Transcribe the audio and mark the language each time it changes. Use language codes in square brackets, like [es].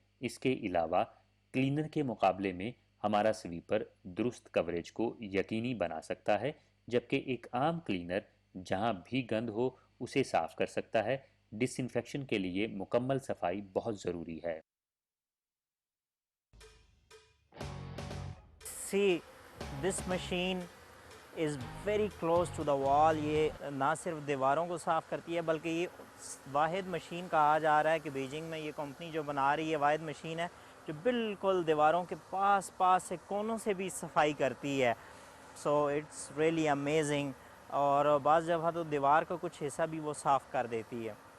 [ur] اس کے علاوہ کلینر کے مقابلے میں ہمارا سویپر درست کوریج کو یقینی بنا سکتا ہے جبکہ ایک عام کلینر جہاں بھی گند ہو اسے صاف کر سکتا ہے. ڈس انفیکشن کے لیے مکمل صفائی بہت ضروری ہے. [en] See, this machine is very close to the wall. [ur] یہ نہ صرف دیواروں کو صاف کرتی ہے بلکہ یہ واحد مشین کہا جا رہا ہے کہ بیجنگ میں یہ کمپنی جو بنا رہی ہے واحد مشین ہے جو بالکل دیواروں کے پاس سے کونوں سے بھی صفائی کرتی ہے. [en] So it's really amazing. [ur] اور بعض جگہ تو دیوار کا کچھ حصہ بھی وہ صاف کر دیتی ہے.